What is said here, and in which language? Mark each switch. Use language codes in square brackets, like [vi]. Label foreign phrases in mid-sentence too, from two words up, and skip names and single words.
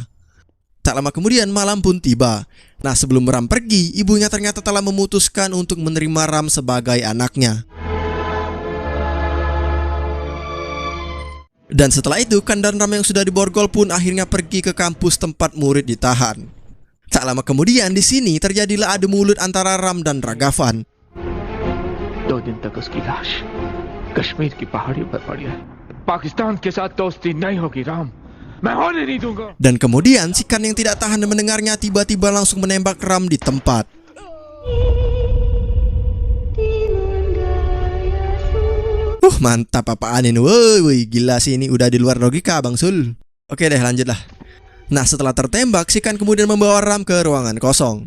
[id] Tak lama kemudian malam pun tiba. Nah sebelum Ram pergi, ibunya ternyata telah memutuskan untuk menerima Ram sebagai anaknya. Dan setelah itu, Khan dan Ram yang sudah diborgol pun akhirnya pergi ke kampus tempat murid ditahan. Tak lama kemudian di sini terjadilah adu mulut antara Ram dan Ragavan. [hi] 2 दिन तक उसकी लाश कश्मीर की पहाड़ियों पर पड़ी है। पाकिस्तान के साथ दोस्ती नहीं होगी राम, मैं होने नहीं दूंगा। [id] Dan kemudian si Kan yang tidak tahan mendengarnya tiba-tiba langsung menembak Ram di tempat. Mantap apaan ini. Woi, gila sih ini udah di luar logika Bang Sul. Oke deh, lanjutlah. Nah, setelah tertembak, si Kan kemudian membawa Ram ke ruangan kosong.